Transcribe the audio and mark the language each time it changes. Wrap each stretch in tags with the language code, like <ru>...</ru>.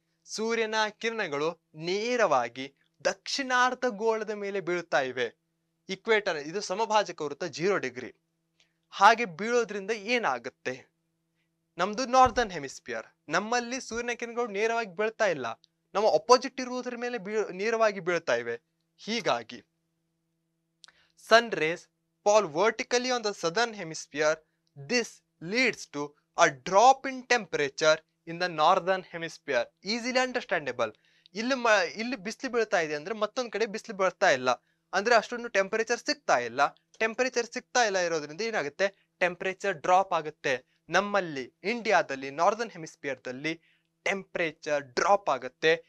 <kn>ಸೂರ್ಯನ ಕಿರಣಗಳು ನೇರವಾಗಿ ದಕ್ಷಿಣಾರ್ಧ ಗೋಳದ ಮೇಲೆ ಬೀಳ್ತಾ ಇವೆ. ಇಕ್ವೇಟರ್ ಇದು ಸಮಭಾಜಕ ವೃತ್ತ 0 ಡಿಗ್ರಿ. ಹಾಗೆ ಬೀಳೋದ್ರಿಂದ ಏನಾಗುತ್ತೆ? ನಮ್ದು ನಾರ್ದರ್ನ್ ಹೆಮಿಸ್ಫಿಯರ್, ನಮ್ಮಲ್ಲಿ ಸೂರ್ಯನ ಕಿರಣಗಳು ನೇರವಾಗಿ ಬೀಳ್ತಾ ಇಲ್ಲ, ನಮ್ಮ ಅಪೋಸಿಟ್ ಇರುವುದರ ಮೇಲೆ ನೇರವಾಗಿ ಬೀಳ್ತಾ ಇವೆ. ಹೀಗಾಗಿ</kn> <en>Sun rays fall vertically on the southern hemisphere. This leads to a drop in temperature in the northern hemisphere. Easily understandable.</en> <kn>ಇಲ್ಲಿ ಬಿಸಿಲು ಬೀಳ್ತಾ ಇದೆ ಅಂದ್ರೆ ಮತ್ತೊಂದ್ ಕಡೆ ಬಿಸಿಲು ಬೀಳ್ತಾ ಇಲ್ಲ ಅಂದ್ರೆ ಅಷ್ಟೊಂದು ಟೆಂಪರೇಚರ್ ಸಿಗ್ತಾ ಇಲ್ಲ. ಟೆಂಪರೇಚರ್ ಸಿಗ್ತಾ ಇಲ್ಲ ಇರೋದ್ರಿಂದ ಏನಾಗುತ್ತೆ? ಟೆಂಪರೇಚರ್ ಡ್ರಾಪ್ ಆಗುತ್ತೆ. ನಮ್ಮಲ್ಲಿ ಇಂಡಿಯಾದಲ್ಲಿ ನಾರ್ದರ್ನ್ ಹೆಮಿಸ್ಫಿಯರ್ ದಲ್ಲಿ ಟೆಂಪರೇಚರ್ ಡ್ರಾಪ್ ಆಗುತ್ತೆ.</kn>